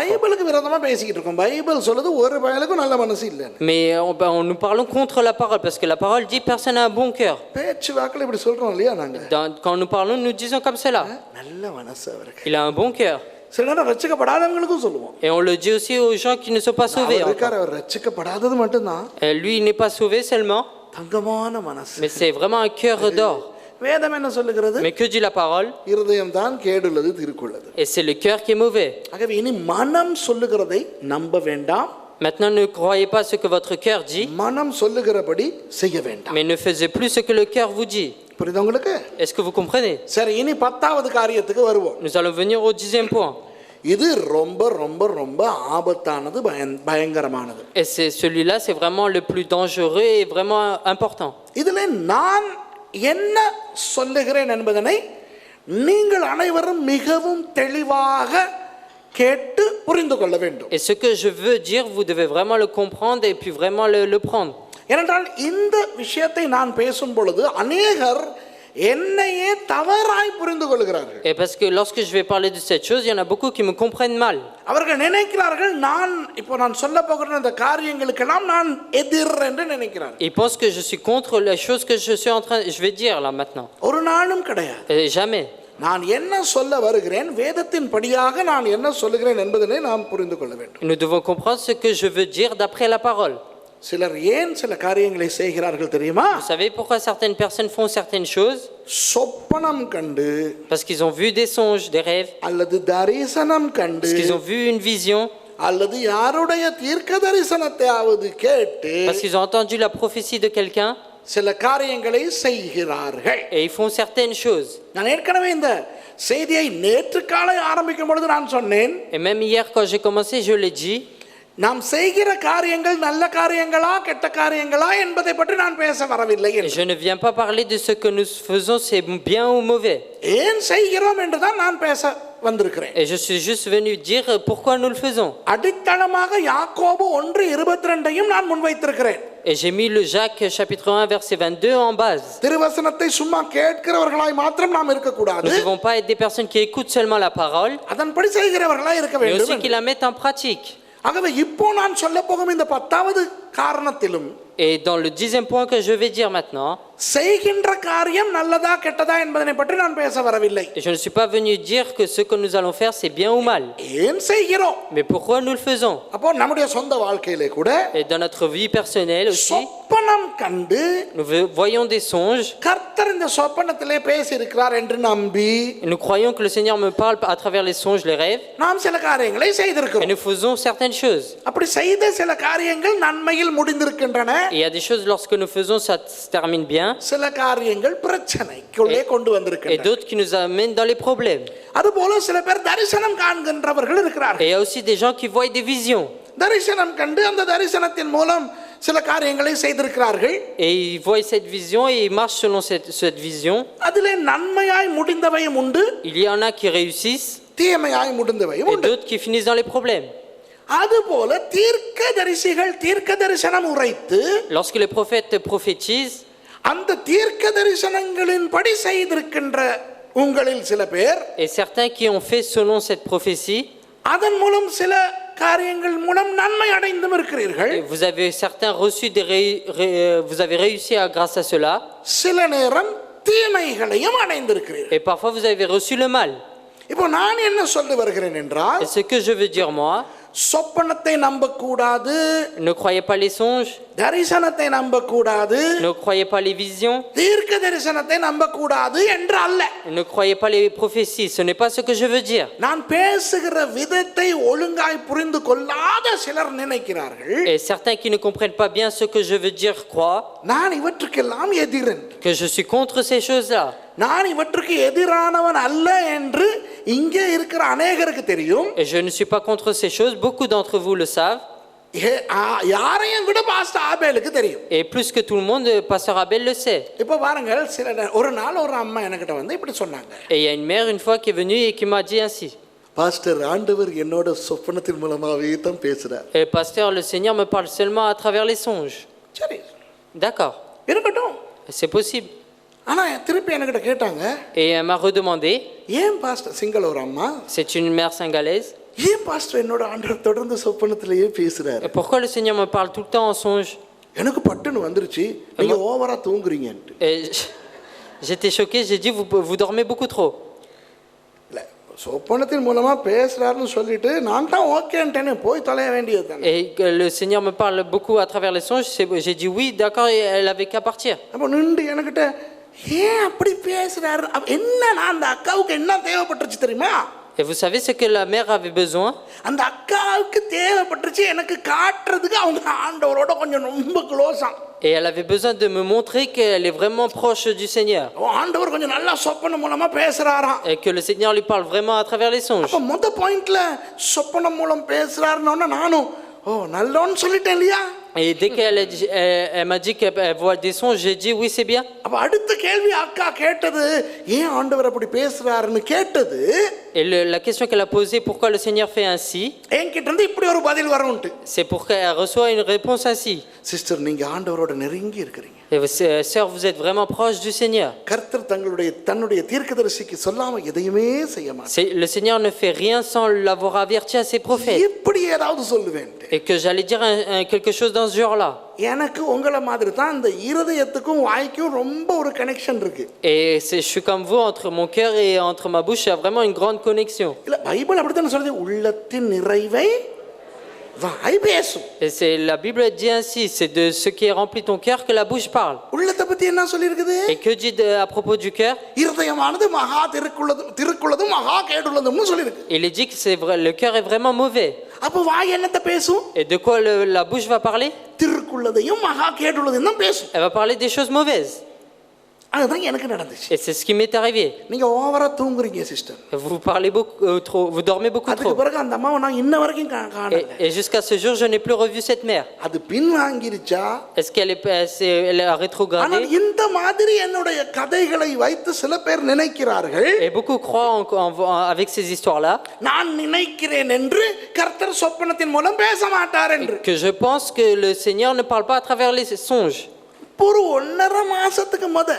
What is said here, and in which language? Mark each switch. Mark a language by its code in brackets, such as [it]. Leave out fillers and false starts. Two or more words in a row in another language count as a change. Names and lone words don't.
[ta] பைபிளுக்கு விரோதமா பேசிக்கிட்டு இருக்கோம். பைபிள் சொல்லுது ஒரு பயலுக்கும் நல்ல மனசு இல்ல. [fr] Mais nous parlons contre la parole parce que la parole dit personne n'a un bon cœur. [ta] பேச்சு வாக்குல இப்படி சொல்றோம் இல்லையா நாங்க? [fr] Quand nous parlons, nous disons comme cela. [ta] நல்ல மனசு அவருக்கு. [fr] Il a un bon cœur. [ta] சில நேரம் ரட்சிக்கப்படாதவங்களுக்கும் சொல்லுவோம். [fr] Et on le dit aussi aux gens qui ne sont pas sauvés. [ta] அவர் ரட்சிக்கப்படாதது மட்டும்தான். [fr] Lui il n'est pas sauvé seulement. [ta] தங்கமான மனசு. [fr] Mais c'est vraiment un cœur d'or. [ta] வேதம் என்ன சொல்லுகிறது? [fr] Mais que dit la parole? [ta] இருதயம் தான் கேடுள்ளது, திருக்குள்ளது. [fr] Et c'est le cœur qui est mauvais. [ta] ஆகவே இனி மனம் சொல்லுகிறதை நம்ப வேண்டாம். [fr] Maintenant ne croyez pas ce que votre cœur dit. [ta] மனம் சொல்லுகிறபடி செய்ய வேண்டாம். [fr] Mais ne faisez plus ce que le cœur vous dit. [ta] புரியுதா உங்களுக்கு? [fr] Est-ce que vous comprenez? [ta] சரி, இனி 10வது காரியத்துக்கு வருவோம். [fr] Nous allons venir au 10e point. [ta] இது ரொம்ப ரொம்ப ரொம்ப ஆபத்தானது, பயங்கரமானது. [fr] Et celui-là c'est vraiment le plus dangereux et vraiment important. [ta] இதிலே நான் என்ன சொல்லுகிறேன் என்பதனை நீங்கள் அனைவரும் மிகவும் தெளிவாக கேட்டு புரிந்து கொள்ள வேண்டும். [fr] Et ce que je veux dire, vous devez vraiment le comprendre et puis vraiment le prendre. [ta] ஏனென்றால் இந்த விஷயத்தை நான் பேசும் பொழுது அநேகர் என்னையே தவறாய் புரிந்து கொள்கிறார்கள். [fr] Et parce que lorsque je vais parler de cette chose, il y en a beaucoup qui me comprennent mal. [ta] அவர்கள் நினைக்கிறார்கள் நான் சொல்ல போகிற இந்த காரியங்களுக்கெல்லாம் நான் எதிர் என்று நினைக்கிறார்கள். [fr] Ils pensent que je suis contre les choses que je vais dire là maintenant. [ta] ஒரு நாளும் கிடையாது. [fr] Jamais. [ta] நான் என்ன சொல்ல வருகிறேன், வேதத்தின் படியாக நான் என்ன சொல்லுகிறேன் என்பதனை நாம் புரிந்து கொள்ள வேண்டும். [fr] Nous devons comprendre ce que je veux dire d'après la parole. [ta] சிலர் ஏன் சில காரியங்களை செய்கிறார்கள் தெரியுமா? [fr] Vous savez pourquoi certaines personnes font certaines choses? [ta] சொப்பனம் கண்டு, [fr] parce qu'ils ont vu des songes, des rêves, [ta] அல்லது தரிசனம் கண்டு, [fr] parce qu'ils ont vu une vision, [ta] அல்லது யாருடைய தீர்க்க தரிசனத்தையாவது கேட்டு, [fr] parce qu'ils ont entendu la prophétie de quelqu'un, [ta] சில காரியங்களை செய்கிறார்கள். [fr] et ils font certaines choses. [ta] நான் ஏற்கனவே இந்த செய்தியை நேற்று காலை ஆரம்பிக்கும் பொழுது நான் சொன்னேன், [fr] Et même hier, quand j'ai commencé, je l'ai dit. [ta] நாம் செய்கிற காரியங்கள் நல்ல காரியங்களா கெட்ட காரியங்களா என்பதை பற்றி நான் பேச வரவில்லை [fr] Et [ta] என்று. [fr] je ne viens pas parler de ce que nous faisons, c'est bien ou mauvais. [ta] ஏன் செய்கிறோம் என்று தான் நான் பேச வந்திருக்கிறேன். [fr] Et je suis juste venu dire pourquoi nous le faisons. [ta] அடித்தளமாக யாக்கோபு 1:22 நான் முன்வைத்திருக்கிறேன். [fr] Et j'ai mis le Jacques chapitre 1 verset 22 en base. [ta] திருவசனத்தை சும்மா கேட்கிறவர்களாய் மாத்திரம் நாம் இருக்க [fr] Nous [ta] கூடாது, [fr] ne devons pas être des personnes qui écoutent seulement la parole, [ta] அதன்படி செய்கிறவர்களாய் இருக்க [fr] mais aussi [ta] வேண்டும். [fr] qui la mettent en pratique. [ta] ஆகவே இப்போ நான் சொல்ல போகும் இந்த 10வது காரணத்திலும் [fr] Et dans le 10e point que je vais dire maintenant, [ta] செய்கின்ற காரியம் நல்லதா கெட்டதா என்பதனை பற்றி நான் பேச வரவில்லை. [fr] je ne suis pas venu dire que ce que nous allons faire c'est bien ou mal, [ta] ஏன் செய்கிறோம்? [fr] mais pourquoi nous le faisons. [ta] அப்போ நம்முடைய சொந்த வாழ்க்கையிலே கூட [fr] Et dans notre vie personnelle aussi, [ta] சொப்பனம் கண்டு [fr] nous voyons des songes, [ta] கர்த்தர் இந்த சொப்பனத்திலே பேசி இருக்கிறார் என்று நம்பி [fr] et nous croyons que le Seigneur me parle à travers les songes, les rêves, [ta] நாம் சில காரியங்களை [fr] et [ta] செய்திருக்கிறோம். [fr] nous faisons certaines choses. [ta] அப்படி செய்த சில காரியங்கள் நன்மையில் முடிந்திருக்கின்றன, [fr] Et il y a des choses lorsque nous faisons ça se termine bien, [ta] சில காரியங்கள் பிரச்சனைக்குள்ளே கொண்டு [fr] et [ta] வந்திருக்கின்றன. [fr] d'autres qui nous amènent dans les problèmes. [ta] அதுபோல சில பேர் தரிசனம் காண்கின்றவர்கள் [fr] Et [ta] இருக்கிறார்கள். [fr] il y a aussi des gens qui voient des visions, [ta] தரிசனம் கண்டு அந்த தரிசனத்தின் மூலம் சில காரியங்களை செய்திருக்கிறார்கள். [fr] et ils voient cette vision et ils marchent selon cette vision. [ta] அதிலே நன்மையாய் முடிந்தவையும் உண்டு, [fr] Il y en a qui réussissent [ta] தீமையாய் முடிந்தவையும் [fr] et [ta] உண்டு. [fr] d'autres qui finissent dans les problèmes. [ta] அதுபோல தீர்க்கதரிசிகள் தீர்க்க தரிசனம் உரைத்து [fr] Lorsque les prophètes prophétisent, [ta] அந்த தீர்க்க தரிசனங்களின்படி செய்திருக்கின்ற உங்களில் சில பேர் [fr] et certains qui ont fait selon cette prophétie, [ta] அதன் மூலம் சில காரியங்கள் மூலம் நன்மை அடைந்தும் இருக்கிறீர்கள். [fr] et vous avez certains reçu vous avez réussi grâce à cela, [ta] சில நேரம் தீமைகளையும் அடைந்திருக்கிறீர்கள். [fr] et parfois vous avez reçu le mal. [ta] இப்போ நான் என்ன சொல்ல வருகிறேன் என்றால், [fr] Et ce que je veux dire moi, [ta] சொப்பனத்தை நம்பக்கூடாது, [fr] ne croyez pas les songes, [ta] தரிசனத்தை நம்பக்கூடாது, [fr] ne croyez pas les visions, [ta] தீர்க்க தரிசனத்தை நம்பக்கூடாது என்று அல்ல. [fr] ne croyez pas les prophéties, ce n'est pas ce que je veux dire. [ta] நான் பேசுகிற விதத்தை ஒழுங்காய் புரிந்து கொள்ளாத சிலர் நினைக்கிறார்கள், [fr] Et certains qui ne comprennent pas bien ce que je veux dire croient [ta] நான் இவற்றுக்கெல்லாம் எதிரன், [fr] que je suis contre ces choses-là. [ta] நான் இவற்றுக்கு எதிரானவன் அல்ல என்று இங்கே இருக்கிற அநேகருக்கு தெரியும். [fr] Et je ne suis pas contre ces choses, beaucoup d'entre vous le savent. [ta] யாரையும் விட பாஸ்டர் ஆபேலுக்கு தெரியும். [fr] Et plus que tout le monde, Pasteur Abel le sait. [ta] இப்போ பாருங்கள், ஒரு நாள் ஒரு அம்மா என்கிட்ட வந்து இப்படி சொன்னாங்க, [fr] Et il y a une mère une fois qui est venue et qui m'a dit ainsi. [ta] பாஸ்டர் ஆண்டவர் என்னோட சொப்பனத்தின் மூலமாவே தான் பேசுறார். [fr] Et Pasteur, le Seigneur me parle seulement à travers les songes. [ta] சரி, [fr] D'accord, [ta] இருக்கட்டும். [fr] c'est possible. [ta] ஆனா திருப்பி என்கிட்ட கேட்டாங்க, [fr] Et elle m'a redemandé, [ta] ஏன் பாஸ்டர், சிங்கள ஒரு அம்மா, [fr] c'est une mère singalaise, [ta] ஏன் பாஸ்டர் என்னோட ஆண்டவர் தொடர்ந்து சொப்பனத்திலேயே பேசுறாரு? [fr] et pourquoi le Seigneur me parle tout le temps en songe? [ta] எனக்கு பட்டுன்னு வந்துருச்சு, நீங்க ஓவரா தூங்குறீங்கன்ட்டு. [fr] Et j'étais choqué, j'ai dit, vous dormez beaucoup trop. [ta] இல்ல, சொப்பனத்தின் மூலமா பேசுறாருன்னு சொல்லிட்டு நான் தான் ஓகேன்ட்டேன்னு போய் தொலைய வேண்டியது தானே. [fr] Et que le Seigneur me parle beaucoup à travers les songes, j'ai dit oui, d'accord, et elle avait qu'à partir. [ta] அப்போ நின்று என்கிட்ட ஏன் அப்படி பேசுறாரு, என்ன அந்த அக்காவுக்கு என்ன தேவைப்பட்டுருச்சு தெரியுமா? [fr] Et vous savez ce que la mère avait besoin? [ta] அந்த அக்காவுக்கு தேவைப்பட்டுருச்சு எனக்கு காட்டுறதுக்கு அவங்க ஆண்டவரோட கொஞ்சம் ரொம்ப க்ளோஸா. [fr] Et elle avait besoin de me montrer qu'elle est vraiment proche du Seigneur. [ta] ஆண்டவர் கொஞ்சம் நல்லா சொப்பனம் மூலமா பேசுறாராம். [fr] Et que le Seigneur lui parle vraiment à travers les songes. [ta] அப்ப மொத பாயிண்ட்ல சொப்பனம் மூலம் பேசுறாருன்னு நானும் நல்லோன்னு சொல்லிட்டேன் இல்லையா? [fr] Et dès elle m'a dit qu'elle voit des songes, j'ai dit oui, c'est bien. [ta] அப்ப அடுத்த கேள்வி அக்கா கேட்டது, ஏன் ஆண்டவர் அப்படி பேசுறாருன்னு கேட்டது. [fr] Et la question qu'elle a posée, pourquoi le Seigneur fait ainsi, [ta] என்கிட்ட இருந்து இப்படி ஒரு பதில் வரும்ட்டு. [fr] c'est pour qu'elle reçoit une réponse ainsi. [ta] சிஸ்டர், நீங்க ஆண்டவரோட நெருங்கி இருக்கிறீங்க. [fr] Et sœur, vous êtes vraiment proche du Seigneur. [ta] கர்த்தர் தன்னுடைய தீர்க்கதரிசிக்கு சொல்லாம எதையுமே செய்ய மாட்டார். [fr] Le Seigneur ne fait rien sans l'avoir averti à ses prophètes. [ta] இப்படி ஏதாவது சொல்லுவேன். [fr] Et que j'allais dire quelque chose dans ce genre-là. [ta] எனக்கு உங்களை மாதிரி தான் இந்த இருதயத்துக்கும் வாய்க்கும் ரொம்ப ஒரு கனெக்ஷன் இருக்கு. [fr] Et je suis comme vous, entre mon cœur et entre ma bouche, il y a vraiment une grande connexion. [ta] இல்ல, பைபிள் அப்படித்தானே சொல்லுது, உள்ளத்தின் நிறைவை வாய் பேசும். [fr] Et la Bible dit ainsi, c'est de ce qui est rempli ton cœur que la bouche parle. [ta] உள்ளத்தை பத்தி என்ன சொல்லியிருக்குது? [fr] Et que dit à propos du cœur? [ta] இருதயமானது மகா திருக்குள்ளதும் மகா கேடுள்ளதும்னு சொல்லியிருக்கு. [fr] Il est dit que c'est vrai, le cœur est vraiment mauvais. [ta] அப்ப வாய் என்னத்தை பேசும்? [fr] Et de quoi la bouche va parler? [ta] திருக்குள்ளதையும் மகா கேடுள்ளதையும் தான் பேசும். [fr] Elle va parler des choses mauvaises. [ta] அதுதான் எனக்கு நடந்துச்சு. [fr] Et c'est ce qui m'est arrivé. [ta] நீங்க ஓவரா தூங்குறீங்க சிஸ்டர். [fr] Vous parlez beaucoup trop, vous dormez beaucoup [ta] அதுக்கு [fr] trop. [ta] பிறகு அந்த அம்மாவை நான் இன்ன வரைக்கும் காணல. [fr] Et jusqu'à ce jour, je n'ai plus revu cette mère. [ta] அது பின் வாங்கிருச்சா? [fr] Est-ce qu'elle elle a rétrogradé? [ta] ஆனால் இந்த மாதிரி என்னுடைய கதைகளை வைத்து சில பேர் நினைக்கிறார்கள். [fr] Et beaucoup croient avec ces histoires-là. [ta] நான் நினைக்கிறேன் என்று கர்த்தர் சொப்பனத்தின் மூலம் பேச மாட்டார் என்று. [fr] Que je pense que le Seigneur ne parle pas à travers les songes. [ta] ஒரு 1.5 மாசத்துக்கு முத